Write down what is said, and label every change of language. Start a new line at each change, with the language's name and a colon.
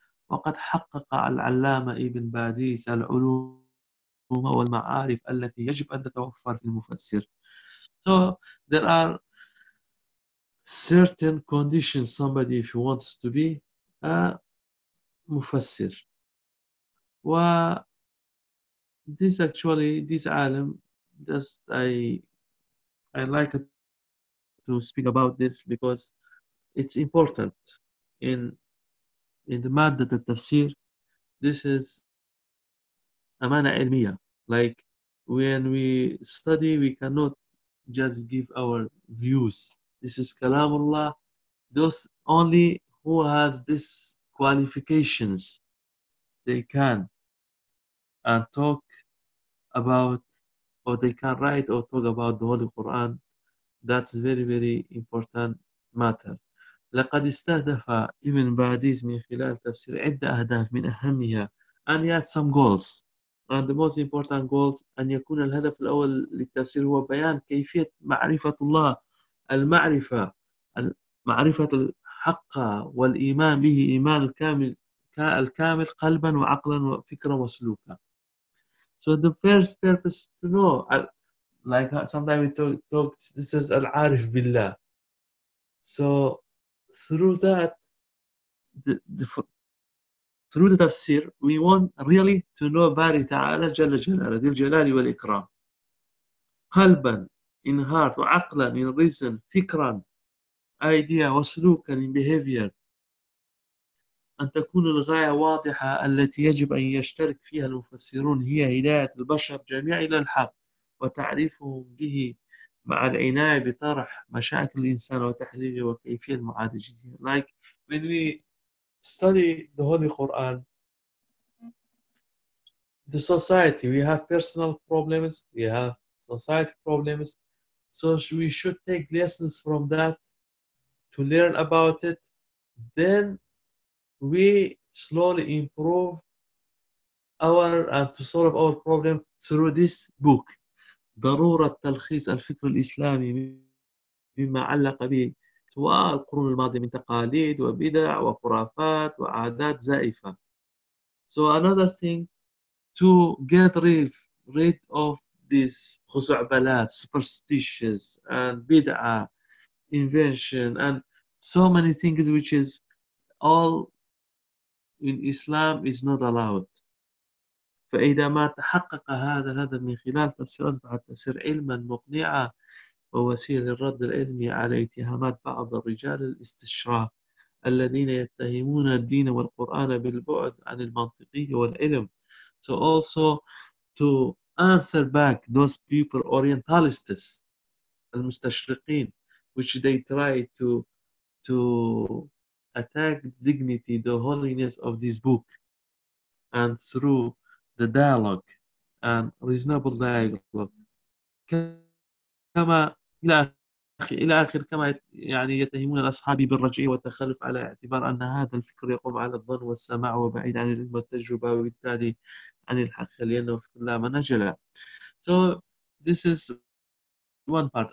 Arabic: وقد حقق العلامة ابن باديس العلوم والمعارف التي يجب أن تتوفر في المفسر.
English: So there are certain conditions somebody if he wants to be a مفسر. و this actually, this alim, just I like to speak about this because it's important in the
Arabic: مادة التفسير.
English: This is
Arabic: أمانة علمية.
English: Like when we study, we cannot just give our views. This is Kalamullah. Those only who has these qualifications, they can and talk about, or they can write or talk about the Holy Quran, that's very, very important matter.
Arabic: لقد استهدف ابن باديز من خلال تفسير عدة أهداف من أهمها,
English: and he had some goals. And the most important goals,
Arabic: أن يكون الهدف الأول للتفسير هو بيان كيفية معرفة الله, المعرفة, معرفة الحق والإيمان به, إيمان الكامل, الكامل قلبا وعقلا وفكرا وسلوكا.
English: So the first purpose to know, like sometimes we talk, this is al-arif billah. So through that, through the tafsir, we want really to know
Arabic: Bari Ta'ala Jalla Jalala, Dil Jalali wal Ikram. Qalban,
English: in heart,
Arabic: wa aqlan,
English: in reason,
Arabic: fikran,
English: idea,
Arabic: wa slukan,
English: in behavior.
Arabic: أن تكون الغاية واضحة التي يجب أن يشترك فيها المفسرون هي هداية البشر جميع إلى الحق وتعريفهم به مع العناية بطرح مشاكل الإنسان وتحليله وكيفية معالجته.
English: Like when we study the Holy Quran, the society, we have personal problems, we have society problems, so we should take lessons from that to learn about it, then we slowly improve our and to solve our problem through this book.
Arabic: ضرورة تلخيص الفكر الإسلامي مما علق به طوال القرون الماضية من تقاليد وبدع وخرافات وعادات زائفة.
English: So another thing to get rid of this خزعبلات, superstitions and بدع, invention and so many things which is all in Islam is not allowed.
Arabic: فإذا ما تحقق هذا الهدف من خلال تفسير أصبح التفسير علما مقنعا ووسيلة للرد العلمي على اتهامات بعض الرجال الاستشراق الذين يتهمون الدين والقرآن بالبعد عن المنطقية والعلم.
English: So also to answer back those people orientalists, المستشرقين, which they try to attack dignity, the holiness of this book, and through the dialogue and reasonable dialogue.
Arabic: كما إلى آخر كما يعني يتهمون أصحابي بالرجعية والتخلف على اعتبار أن هذا الفكر يقوم على الظن والسماع وبعيد عن العلم والتجربة وبالتالي عن الحق لأنه فكر لا منجلة.
English: So this is one part.